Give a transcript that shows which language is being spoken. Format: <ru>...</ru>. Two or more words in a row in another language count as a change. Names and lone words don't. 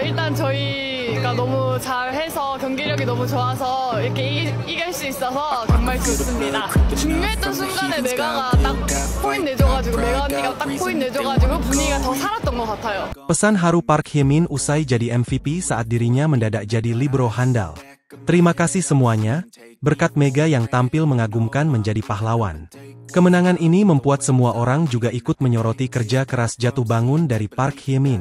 <ko>일단 저희가 너무 잘해서 경기력이 너무 좋아서 이렇게 이길 수 있어서 정말 좋습니다. 중요했던 순간에 메가가 딱 포인트 내줘가지고 메가 언니가 딱 포인트 내줘가지고 분위기가 더 살았던 것 같아요.</ko> <id>Pesan haru Park Hye-min usai jadi MVP saat dirinya mendadak jadi libero handal. Terima kasih semuanya, berkat Mega yang tampil mengagumkan menjadi pahlawan. Kemenangan ini membuat semua orang juga ikut menyoroti kerja keras jatuh bangun dari Park Hye-min.</id>